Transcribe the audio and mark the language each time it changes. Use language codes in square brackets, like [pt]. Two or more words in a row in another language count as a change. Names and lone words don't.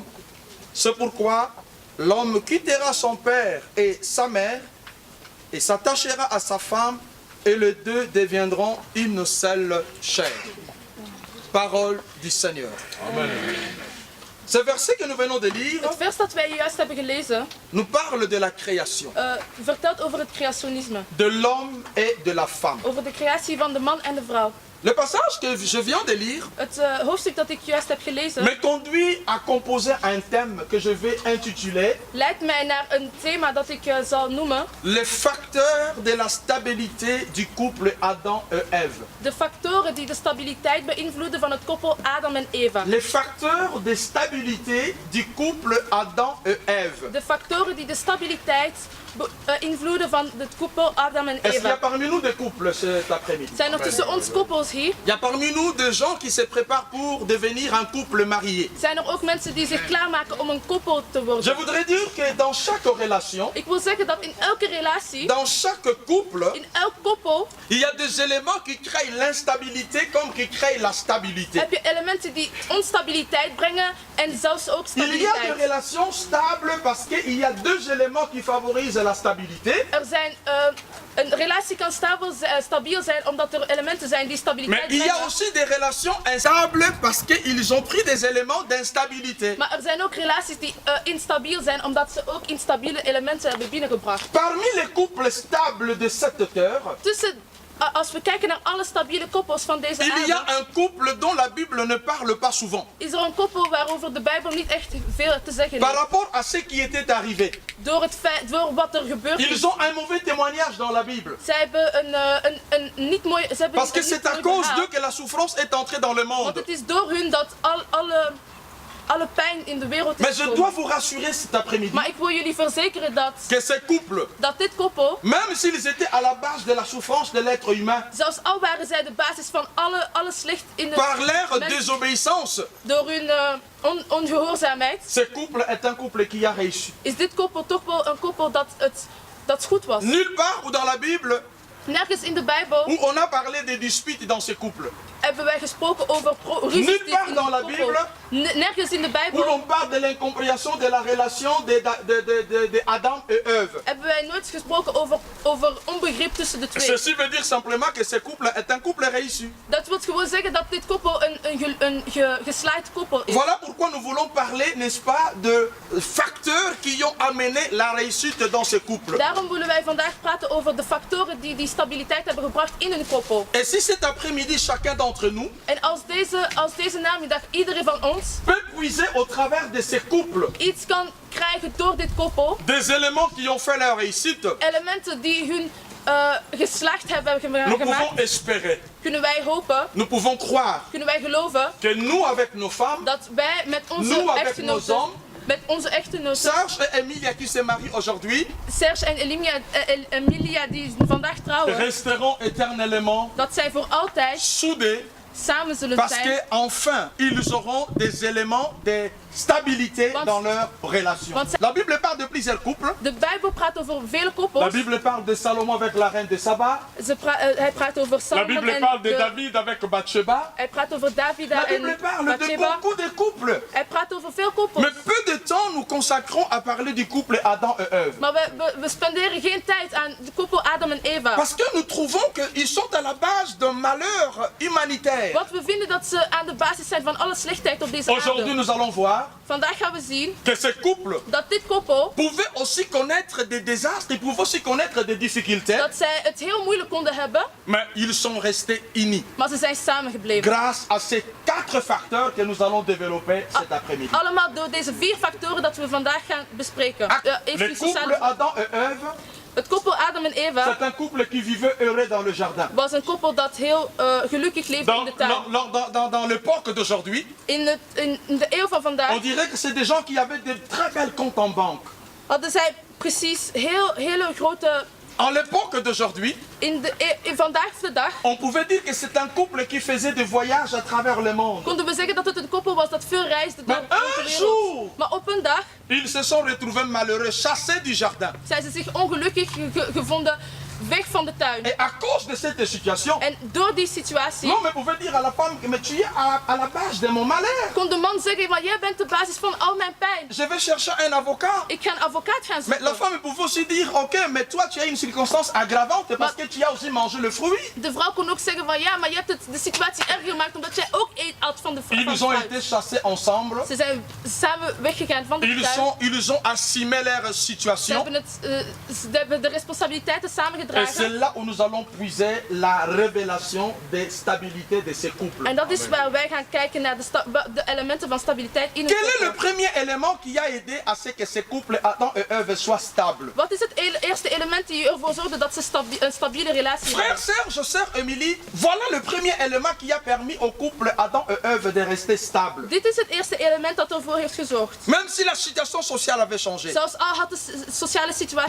[fr] C'est pourquoi l'homme quittera son père et sa mère et s'attachera à sa femme et les deux deviendront une seule chair. Parole du Seigneur. Amen. Ce verset que nous venons de lire [nl] Het vers dat wij juist hebben gelezen [fr] nous parle de la création, [nl] vertelt over het creationisme. [fr] de l'homme et de la femme. [nl] Over de creatie van de man en de vrouw. [fr] Le passage que je viens de lire [nl] Het hoofdstuk dat ik juist heb gelezen [fr] me conduit à composer un thème que je vais intituler [nl] leidt mij naar een thema dat ik zal noemen [fr] les facteurs de la stabilité du couple Adam et Ève. [nl] de factoren die de stabiliteit beïnvloeden van het koppel Adam en Eva. [fr] Les facteurs de stabilité du couple Adam et Ève. [nl] De factoren die de stabiliteit beïnvloeden van het koppel Adam en [fr] Est-ce qu'il y a [nl] Eva. [fr] parmi nous des couples cet après-midi? [nl] Zijn er tussen ons koppels hier? [fr] Il y a parmi nous des gens qui se préparent pour devenir un couple marié. [nl] Zijn er ook mensen die zich klaarmaken om een koppel te [fr] Je [nl] worden? [fr] voudrais dire que dans chaque relation, [nl] Ik wil zeggen dat in elke relatie, [fr] dans chaque couple, [nl] in elk koppel, [fr] il y a des éléments qui créent l'instabilité comme qui créent la stabilité. [nl] heb je elementen die onstabiliteit brengen en zelfs ook [fr] Il y a des [nl] stabiliteit. [fr] relations stables parce qu'il y a deux éléments qui favorisent la stabilité. [nl] Er zijn, een relatie kan stabiel zijn omdat er elementen zijn die [fr] Mais [nl] stabiliteit [fr] il y a [nl] brengen. [fr] aussi des relations instables parce qu'ils ont pris des éléments d'instabilité. [nl] Maar er zijn ook relaties die instabiel zijn omdat ze ook instabiele elementen hebben binnengebracht. [fr] Parmi les couples stables de cette terre, [nl] Als we kijken naar alle stabiele koppels van deze [fr] il y a [nl] aarde, [fr] un couple dont la Bible ne parle pas souvent. [nl] is er een koppel waarover de Bijbel niet echt veel te zeggen [fr] Par [nl] heeft. [fr] rapport à ce qui était arrivé. [nl] Door wat er gebeurd [fr] Ils [nl] is. [fr] ont un mauvais témoignage dans la Bible. [nl] Zij hebben een niet mooi. Ze hebben [fr] Parce que [nl] een [fr] c'est [nl] niet [fr] à [nl] mooi [fr] cause [nl] verhaal. [fr] d'eux que la souffrance est entrée dans le [nl] Want [fr] monde. [nl] het is door hun dat alle pijn in de wereld [fr] Mais [nl] is [fr] je [nl] gekomen. [fr] dois vous rassurer cet après-midi [nl] Maar ik wil jullie verzekeren [fr] que ces couples, [nl] dat dit koppel, [fr] même s'ils étaient à la base de la souffrance de l'être humain, [nl] zelfs al waren zij de basis van alle slecht in de [fr] par leur [nl] mens, [fr] désobéissance, [nl] door hun ongehoorzaamheid, [fr] ce couple est un couple qui a réussi. [nl] is dit koppel toch wel een koppel dat goed was. [fr] Nulle part où dans la Bible [nl] Nergens in de Bijbel [fr] où on a parlé des disputes dans ces couples. [nl] hebben wij gesproken over ruzies [fr] Nulle [nl] in [fr] part [nl] een [fr] dans la [nl] koppel. [fr] Bible [nl] Nergens in de [fr] où [nl] Bijbel [fr] l'on parle de l'incompréhension de la relation de Adam et Ève. [nl] hebben wij nooit gesproken over onbegrip tussen de twee. [fr] Ceci veut dire simplement que ce couple est un couple réussi. [nl] Dat wil gewoon zeggen dat dit koppel een geslaagd koppel is. [fr] Voilà pourquoi nous voulons parler, n'est-ce pas, de facteurs qui ont amené la réussite dans ce couple. [nl] Daarom willen wij vandaag praten over de factoren die stabiliteit hebben gebracht in een koppel. [fr] Et si cet après-midi, chacun d'entre nous [nl] En als deze namiddag iedereen van ons [fr] peut puiser au travers de ces couples [nl] iets kan krijgen door dit koppel, [fr] des éléments qui ont fait leur réussite, [nl] elementen die hun geslaagd hebben [fr] nous pouvons [nl] gemaakt, [fr] espérer, [nl] kunnen wij hopen, [fr] nous pouvons croire [nl] kunnen wij geloven [fr] que nous, avec nos femmes, [nl] dat wij met [fr] Nous, [nl] onze [fr] avec [nl] echtgenoten, [fr] nos hommes, [nl] met onze echtgenoten, [fr] Serge et Emilia qui se marient aujourd'hui, [nl] Serge en Emilia die vandaag trouwen, [fr] resteront éternellement [nl] dat zij voor altijd [fr] soudés [nl] samen zullen [fr] parce [nl] zijn. [fr] que enfin ils auront des éléments de stabilité [nl] Want- [fr] dans leur relation. [nl] want- [fr] La Bible parle de plusieurs couples. [nl] De Bijbel praat over vele [fr] La [nl] koppels. [fr] Bible parle de Salomon avec la reine de Saba. [nl] Hij praat over [fr] La [nl] Salomon [fr] Bible [nl] en [fr] parle de David avec Bathsheba. [nl] hij praat over David [fr] La [nl] en [fr] Bible parle de [nl] Bathsheba. [fr] beaucoup de couples. [nl] Hij praat over veel koppels. [fr] Mais peu de temps nous consacrons à parler du couple Adam et Ève. [nl] Maar we spenderen geen tijd aan de koppel Adam en Eva. [fr] Parce que nous trouvons qu'ils sont à la base d'un malheur humanitaire. [nl] Want we vinden dat ze aan de basis zijn van alle slechtheid op deze [fr] Aujourd'hui [nl] aarde. [fr] nous allons voir [nl] Vandaag gaan we zien [fr] que ces couples [nl] dat dit koppel, [fr] pouvaient aussi connaître des désastres, ils pouvaient aussi connaître des difficultés, [nl] dat zij het heel moeilijk konden hebben, [fr] mais ils sont restés unis. [nl] maar ze zijn samengebleven. [fr] Grâce à ces 4 facteurs que nous allons développer cet après-midi. [nl] Allemaal door deze 4 factoren dat we vandaag gaan bespreken. [fr] Ah, [nl] Heeft [fr] le [nl] u [fr] couple [nl] sociale- [fr] Adam et Ève, [nl] Het koppel Adam en Eva [fr] c'est un couple qui vivait heureux dans le jardin. [nl] was een koppel dat heel gelukkig leefde in de tuin. [fr] Dans l'époque d'aujourd'hui, [nl] In de eeuw van [fr] on [nl] vandaag [fr] dirait que c'est des gens qui avaient de très belles comptes en banque. [nl] hadden zij precies hele grote... [fr] En l'époque d'aujourd'hui, [nl] In vandaag de dag [fr] on pouvait dire que c'est un couple qui faisait des voyages à travers le monde. [nl] konden we zeggen dat het een koppel was dat veel reisde door Maar de een wereld. [fr] jour- [nl] Maar op een dag [fr] Ils se sont retrouvés malheureux, chassés du jardin. [nl] zijn ze zich ongelukkig gevonden weg van de tuin. [fr] Et à cause de cette situation, [nl] En door die situatie [fr] l'homme pouvait dire à la femme que mais tu es à la base de mon malheur. [nl] kon de man zeggen, maar jij bent de basis van al mijn pijn. [fr] Je vais chercher un avocat. [nl] Ik ga een advocaat gaan [fr] Mais la [nl] zoeken. [fr] femme pouvait aussi dire, ok, mais toi tu as une circonstance aggravante parce que tu as aussi mangé le fruit. [nl] De vrouw kon ook zeggen van ja, maar je hebt de situatie erger gemaakt omdat jij ook at van de [fr] Ils ont [nl] fruit. [fr] été chassés ensemble. [nl] Ze zijn samen weggegaan van de tuin. [fr] Ils ont assumé leur [nl] Ze [fr] situation. [nl] hebben de responsabiliteiten [fr] Et [nl] samengedragen. [fr] c'est là où nous allons puiser la révélation des stabilités de ces couples. [nl] En dat is waar wij gaan kijken naar de elementen van stabiliteit in een [fr] Quel est le [nl] koppel. [fr] premier élément qui a aidé à ce que ces couples Adam et Ève soient stables? [nl] Wat is het eerste element die ervoor zorgde dat ze een stabiele relatie [fr] Frère, [nl] hebben? [fr] Serge, sœur Émilie, voilà le premier élément qui a permis au couple Adam et Ève de rester stable. [nl] Dit is het eerste element dat ervoor heeft gezorgd. [fr] Même si la situation sociale avait changé, [nl] Zelfs al had de sociale situatie